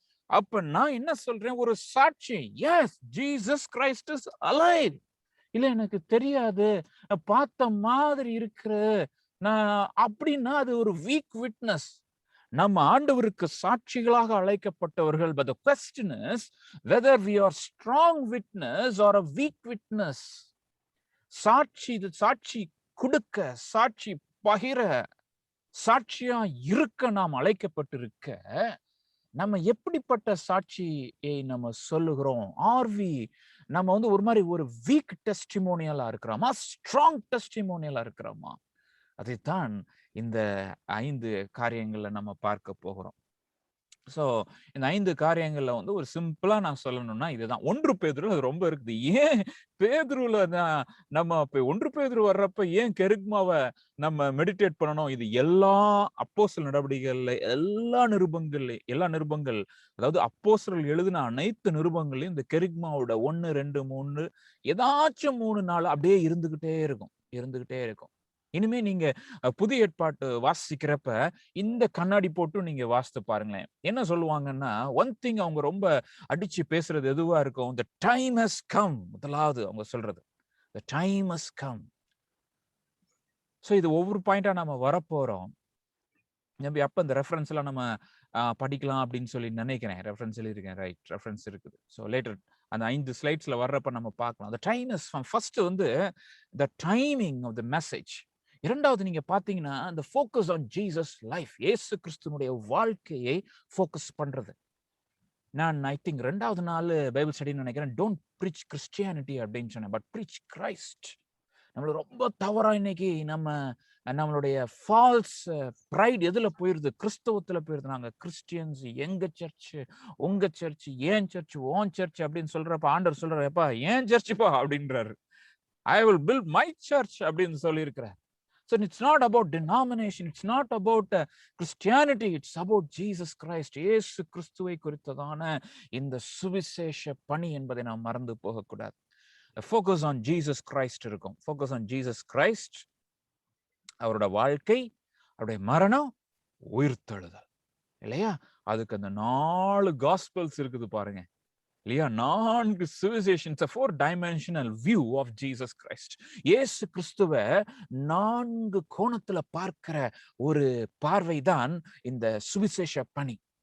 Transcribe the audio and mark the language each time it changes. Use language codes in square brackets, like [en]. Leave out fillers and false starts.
[ta] அப்ப நான் என்ன சொல்றேன்? ஒரு சாட்சி. [en] Yes, Jesus Christ is alive. [ta] இல்ல எனக்கு தெரியாது, பார்த்த மாதிரி இருக்கிற நான் அப்படின்னா அது ஒரு வீக் விட்னஸ். நம்ம ஆண்டவருக்கு சாட்சிகளாக அழைக்கப்பட்டவர்கள். [en] But the question is whether we are strong witness or a weak witness. [ta] சாட்சி கொடுக்க, சாட்சி பகிர, சாட்சியா இருக்க நாம் அழைக்கப்பட்டிருக்க, நம்ம எப்படிப்பட்ட சாட்சியை நம்ம சொல்லுகிறோம்? ஆர்வி நம்ம ஒரு மாதிரி ஒரு வீக் டெஸ்டிமோனியலா இருக்கிறோமா, ஸ்ட்ராங் டெஸ்டிமோனியலா இருக்கிறோமா? அதைத்தான் இந்த 5 காரியங்கள்ல நம்ம பார்க்க போகிறோம். சோ இந்த 5 காரியங்கள்ல ஒரு சிம்பிளா நான் சொல்லணும்னா இதுதான். 1 பேதுரு அது ரொம்ப இருக்குது. ஏன் பேதுருல நம்ம 1 பேதுரு வர்றப்ப ஏன் கெரிக்மாவை நம்ம மெடிடேட் பண்ணணும்? இது எல்லா அப்போஸ்தலர் நடவடிக்கைகள்ல எல்லா நிருபங்கள், அதாவது அப்போஸ்தலர்கள் எழுதின அனைத்து நிருபங்களையும் இந்த கெரிக்மாவோட 1, 2, 3 ஏதாச்சும் 3 நாள் அப்படியே இருந்துகிட்டே இருக்கும். இனிமே நீங்க புதிய ஏற்பாட்டு வாசிக்கிறப்ப இந்த கண்ணாடி போட்டு நீங்க வாசித்து பாருங்களேன். என்ன சொல்லுவாங்கன்னா, ஒன் திங் அவங்க ரொம்ப அடிச்சு பேசுறது எதுவா இருக்கும்? [en] the time has come. [ta] முதலாவது அவங்க சொல்றது [en] the time has come. [ta] So இது ஒவ்வொரு பாயிண்டா நம்ம வரப்போறோம். அப்ப இந்த ரெஃபரன்ஸ் எல்லாம் நம்ம படிக்கலாம் அப்படின்னு சொல்லி நினைக்கிறேன். ரெஃபரன்ஸ் எழுதிருக்கேன். ரைட், ரெஃபரன்ஸ் இருக்குது. ஸோ லேட்டர் அந்த 5 ஸ்லைட்ஸ்ல வர்றப்ப நம்ம பார்க்கலாம். [en] the time is first the timing of the message. [ta] இரண்டாவது நீங்க பாத்தீங்கன்னா [en] the focus on Jesus life. [ta] இயேசு கிறிஸ்துவினுடைய வாழ்க்கையை ஃபோக்கஸ் பண்றது. நான் [en] I think [ta] 2வது நாள் பைபிள் ஸ்டடின்னு நினைக்கிறேன். [en] don't preach Christianity [ta] அப்படின்னு சொன்னேன், [en] But preach Christ. [ta] நம்மள ரொம்ப தவறா இன்னைக்கு நம்மளுடைய ஃபால்ஸ் ப்ரைட் எதுல போயிருது? கிறிஸ்தவத்துல போயிருது. நாங்க கிறிஸ்டியன்ஸ், எங்க சர்ச், உங்க சர்ச், ஏன் சர்ச், ஓன் சர்ச் அப்படின்னு சொல்றப்ப ஆண்டவர் சொல்றப்பா ஏன் சர்ச்சுப்பா அப்படின்றாரு. [en] I will build my church [ta] அப்படின்னு சொல்லி இருக்கிறார். [en] So it's not about denomination, it's not about Christianity, it's about Jesus Christ. [ta] இயேசு கிறிஸ்துவை குறித்ததான இந்த சுவிசேஷ பணி என்பதை நாம் மறந்து போகக்கூடாது. [en] Focus on Jesus Christ [ta] இருக்கும். [en] Focus on Jesus Christ, [ta] அவரோட வாழ்க்கை, அவருடைய மரணம், உயிர்த்தெழுதல் இல்லையா? அதுக்கு அந்த 4 காஸ்பல்ஸ் இருக்குது பாருங்க இல்லையா? [en] 4 சுவிசேஷன்ஸ், 4 dimensional view of Jesus Christ. [ta] இயேசு கிறிஸ்துவ 4 கோணத்துல பார்க்கிற ஒரு பார்வைதான் இந்த சுவிசேஷ பணி.